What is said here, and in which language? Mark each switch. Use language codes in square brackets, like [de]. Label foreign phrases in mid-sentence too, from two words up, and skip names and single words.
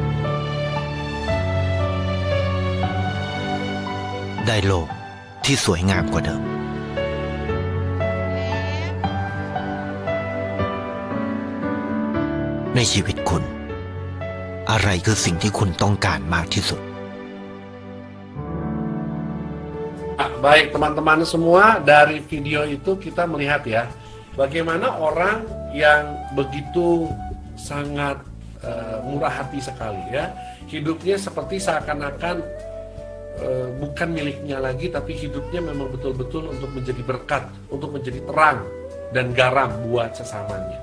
[th] ได้โลกที่สวยงามกว่าเดิมในชีวิตคุณอะไรคือสิ่งที่คุณต้องการมากที่สุด [id] Baik teman-teman semua, dari video itu kita melihat ya, bagaimana orang yang begitu sangat murah hati sekali ya, hidupnya seperti seakan-akan bukan miliknya lagi, tapi hidupnya memang betul-betul untuk menjadi berkat, untuk menjadi terang dan garam buat sesamanya.